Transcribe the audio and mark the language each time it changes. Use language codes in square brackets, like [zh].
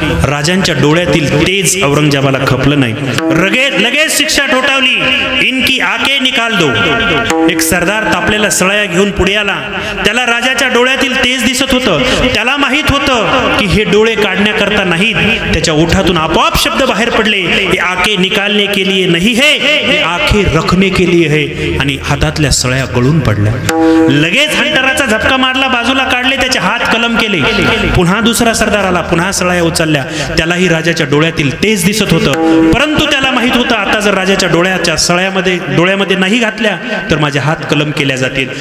[mr] राजांच्या डोळ्यातील तेज औरंगजेबाला खपलं नाही. लगेच शिक्षा ठोठावली. [hi] इनकी आके निकाल दो. [mr] एक सरदार तापलेला सळया घेऊन पुढे आला. त्याला राजाच्या डोळ्यातील तेज दिसत होतं. त्याला माहित होतं की हे डोळे काढण्याकरता नाहीत. त्याच्या ओठातून आपोआप शब्द बाहेर पडले, [hi] हे आके निकालने के लिए नहीं है, हे आखे रखने के लिए है. [mr] आणि हातातल्या सळया गळून पडल्या. लगेच हंटराचा झपका मारला, बाजूला काढले, त्याचे हात कलम केले. पुन्हा दुसरा सरदार आला. पुन्हा सळया उचलल्या. त्यालाही राजाच्या डोळ्यातील तेज दिसत होतं. परंतु त्याला माहित होतं आता जर राजाच्या डोळ्याच्या डोळ्यामध्ये नाही घातल्या तर माझे हात कलम केल्या जातील.